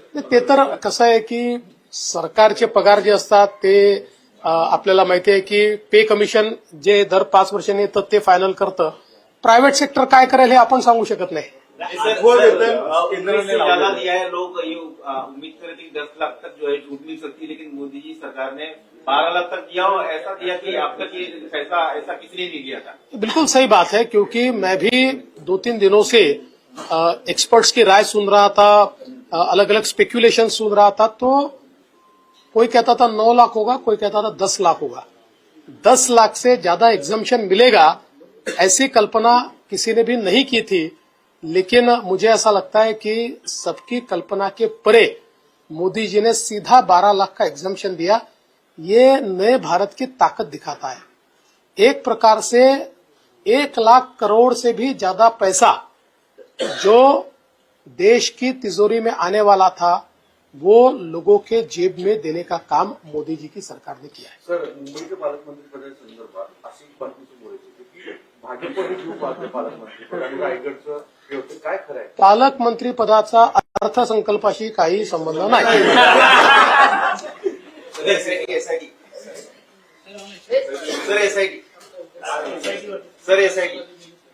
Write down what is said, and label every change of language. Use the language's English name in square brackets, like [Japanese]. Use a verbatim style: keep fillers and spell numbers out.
[Marathi] ते तर कसं आहे की सरकारचे पगार जे असतात ते अ, आपल्याला माहिती आहे की पे कमिशन जे दर पाच वर्षांनी येतं ते फायनल करतं. प्रायव्हेट सेक्टर काय करेल हे आपण सांगू शकत नाही. [Hindi] ज्यादा दिया है लोग ये उम्मीद कर रहे थे कि दस लाख तक जो है छूट मिल सकती है, लेकिन मोदी जी सरकार ने बारह लाख तक दिया और ऐसा दिया कि आप तक ये पैसा ऐसा किसी ने नहीं दिया था. बिल्कुल सही बात है, क्योंकि मैं भी दो तीन दिनों से एक्सपर्ट्स की राय सुन रहा था, अलग अलग स्पेक्यूलेशन सुन रहा था. तो कोई कहता था नौ लाख होगा, कोई कहता था दस लाख होगा. दस लाख से ज्यादा एग्जम्पशन मिलेगा ऐसी कल्पना किसी ने भी नहीं की थी. लेकिन मुझे ऐसा लगता है कि सबकी कल्पना के परे मोदी जी ने सीधा बारह लाख का एग्जम्पशन दिया. ये नए भारत की ताकत दिखाता है. एक प्रकार से एक लाख करोड़ से भी ज्यादा पैसा जो देश की तिजोरी में आने वाला था वो लोगों के जेब में देने का काम मोदी जी की सरकार ने किया है. [Marathi] सर, मुंबई के पालकमंत्री पदाच्या संदर्भात अशी बातमी समोर येते की भाजप हे खूप वाढते पालकमंत्री आणि रायगडचं काय खरं आहे? पालकमंत्री पदाचा अर्थसंकल्पाशी काही संबंध नाही. [English] Sir SIT sir SIT sir SIT.